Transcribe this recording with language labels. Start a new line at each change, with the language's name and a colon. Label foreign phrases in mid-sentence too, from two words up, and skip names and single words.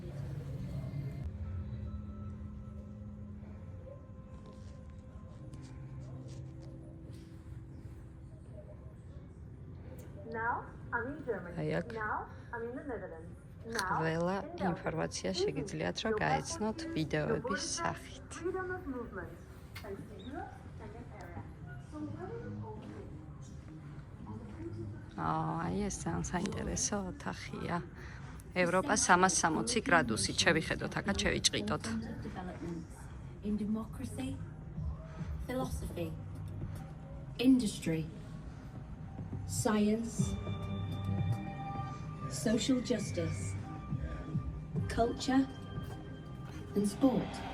English: Now I'm in Germany.
Georgian: აი აქ
English: Now I'm in the Netherlands.
Georgian: ყველა ინფორმაცია შეგიძლიათ რომ გაეცნოთ ვიდეოების სახით.
English: Freedom of movement. Thanks to Europe and this area. So where will it all be?
Georgian: აი ეს ძალიან საინტერესო ოთახია. ევროპა 360 გრადუსით შევიხედოთ, აქაც შევიჭყიდოთ.
English: In democracy, philosophy, industry, science, social justice, culture, and sport.